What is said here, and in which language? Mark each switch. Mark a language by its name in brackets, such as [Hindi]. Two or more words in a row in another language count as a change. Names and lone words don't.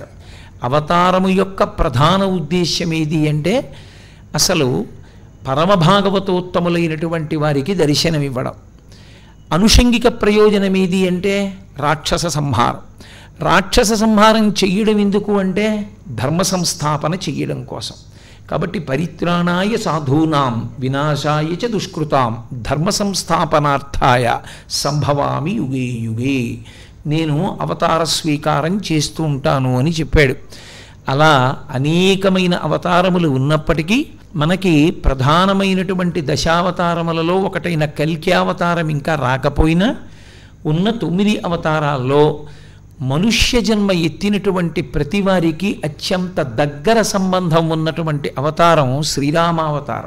[Telugu] అవతారము యొక్క ప్రధాన ఉద్దేశ్యం ఏది అంటే అసలు పరమభాగవతోత్తములైనటువంటి వారికి దర్శనమివ్వడం. అనుషంగిక ప్రయోజనం ఏది అంటే రాక్షస సంహారం. రాక్షస సంహారం చెయ్యడం ఎందుకు అంటే ధర్మ సంస్థాపన చెయ్యడం కోసం. [Sanskrit] కాబట్టి పరిత్రాణాయ సాధూనాం వినాశాయ చ దుష్కృతాం ధర్మ సంస్థాపనార్థాయ సంభవామి యుగే యుగే, [Telugu] నేను అవతార స్వీకారం చేస్తూ ఉంటాను అని చెప్పాడు. అలా అనేకమైన అవతారములు ఉన్నప్పటికీ మనకి ప్రధానమైనటువంటి దశావతారములలో ఒకటైన కల్క్యావతారం ఇంకా రాకపోయినా ఉన్న 9 అవతారాల్లో మనుష్య జన్మ ఎత్తినటువంటి ప్రతివారికి అత్యంత దగ్గర సంబంధం ఉన్నటువంటి అవతారం శ్రీరామావతారం.